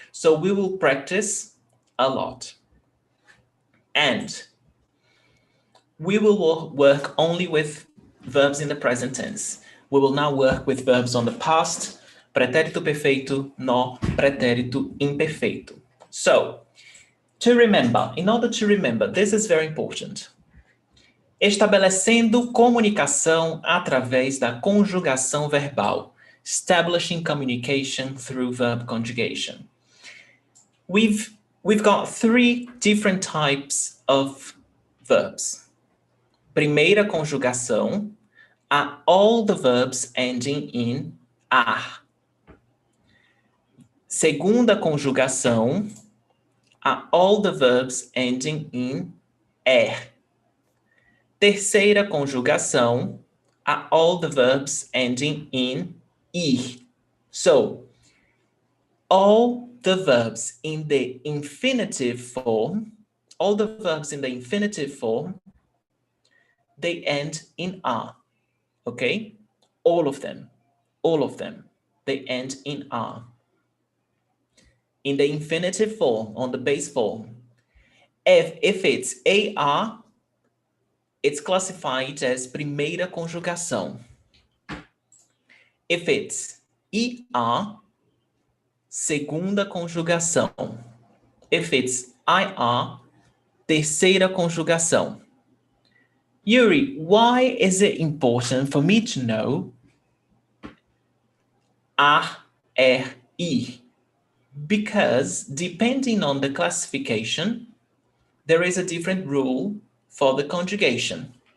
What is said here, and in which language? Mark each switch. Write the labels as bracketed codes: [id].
[en] So we will practice a lot. And we will work only with verbs in the present tense. We will now work with verbs on the past, pretérito perfeito, no, pretérito imperfeito. So, to remember, in order to remember, this is very important. [pt] Estabelecendo comunicação através da conjugação verbal. [en] Establishing communication through verb conjugation. We've got 3 different types of verbs. Primeira conjugação, are all the verbs ending in ar. Segunda conjugação, are all the verbs ending in er. Terceira conjugação, are all the verbs ending in ir. So, all the verbs in the infinitive form, they end in R, okay? All of them, they end in R. In the infinitive form, on the base form, if it's AR, it's classified as primeira conjugação. If it's ER, segunda conjugação. If it's IR, terceira conjugação. Yuri, why is it important for me to know A, I? Because depending on the classification, there is a different rule for the conjugation.